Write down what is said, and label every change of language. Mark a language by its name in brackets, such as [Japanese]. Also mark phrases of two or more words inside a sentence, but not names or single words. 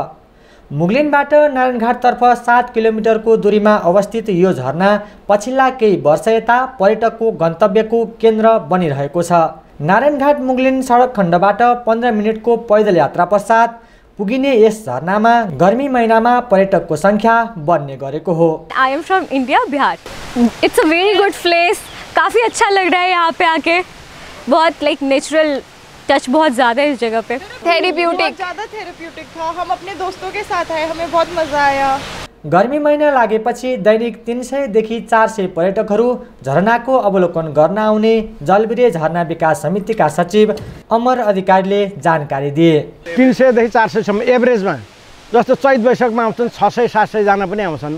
[Nepali] मुगलिनबाट नारायणघाटतर्फ 7 किलोमिटरको दूरीमा अवस्थित यो झरना पछिल्ला केही वर्ष यता पर्यटकको गन्तव्यको केन्द्र बनिरहेको छ। नारायणघाट मुगलिन सडक खण्डबाट 15 मिनटको पैदल यात्रा पश्चात पुगिने यस झरनामा गर्मी महिनामा पर्यटकको संख्या बढ्ने गरेको हो। [English] I am from India, Bihar. It's a very good place. [Hindi] काफ़ी अच्छा लग रहा है यहाँ पे आके। बहुत [English] like natural touch [Hindi] बहुत ज़्यादा है इस जगह पे। थेरेप्यूटिक, ज़्यादा थेरेप्यूटिक था। हम अपने दोस्तों के साथ आए, हमें बहुत मज़ा आया। [Nepali] गर्मी महिना लागेपछि दैनिक 300 देखि 400 पर्यटकहरू झरनाको अवलोकन गर्न आउने जलबिरे झरना विकास समितिका सचिव अमर अधिकारीले जानकारी दिए। 300 देखि 400 सम्म एभरेजमा, जस्तो चैत वैशाखमा आउँछन् 600-700 जना पनि आउँछन्।